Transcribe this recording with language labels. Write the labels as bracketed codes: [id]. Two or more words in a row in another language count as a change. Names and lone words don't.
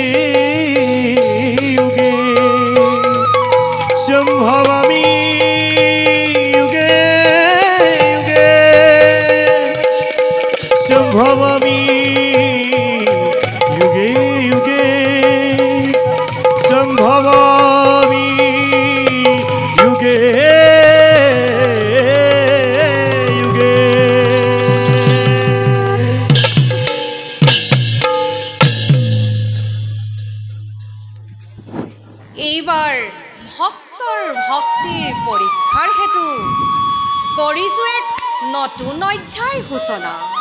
[sa] संभवामि युगे युगे संभवामि युगे युगे संभवामि युगे युगे। [as] এইবাৰ ভক্তৰ ভক্তিৰ পৰীক্ষাৰ হেতু কৰিছোঁ এক নতুন অধ্যায় সূচনা।